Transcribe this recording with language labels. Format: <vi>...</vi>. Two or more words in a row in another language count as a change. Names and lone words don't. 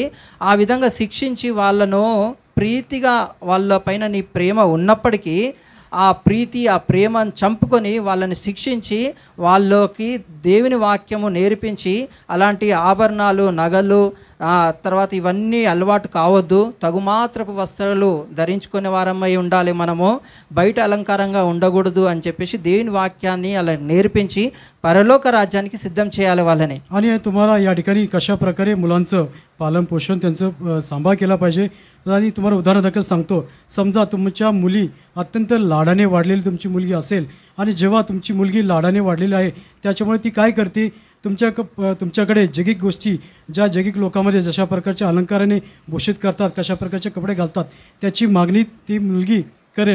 <te>ఆ విధంగా శిక్షించి వాళ్ళను ప్రీతిగా వాళ్ళ పైన నీ ప్రేమ ఉన్నప్పటికీ ఆ ప్రీతి ఆ ప్రేమను చంపుకొని వాళ్ళని శిక్షించి వాళ్ళకి దేవుని వాక్యము నేర్పించి అలాంటి ఆభరణాలు, నగలు, తర్వాత ఇవన్నీ అలవాటు కావద్దు. తగుమాత్రపు వస్త్రాలు ధరించుకునే వారమై ఉండాలి, మనము బయట అలంకారంగా ఉండకూడదు అని చెప్పేసి దేవుని వాక్యాన్ని అలా నేర్పించి పరలోక రాజ్యానికి సిద్ధం చేయాలి వాళ్ళని.</te> <mr>आणि तुम्हाला या ठिकाणी कशा प्रकारे मुलांचं पालन पोषण त्यांचं सांभाळ केला पाहिजे. आणि तुम्हाला उदाहरणादाखल सांगतो, समजा तुमच्या मुली अत्यंत लाडाने वाढलेली तुमची मुलगी असेल आणि जेव्हा तुमची मुलगी लाडाने वाढलेली आहे त्याच्यामुळे ती काय करते, तुमच्याकडे जैगिक गोष्टी, ज्या जैगिक लोकांमध्ये जशा प्रकारच्या अलंकाराने भूषित करतात, कशा प्रकारचे कपडे घालतात, त्याची मागणी ती मुलगी करेल.</mr>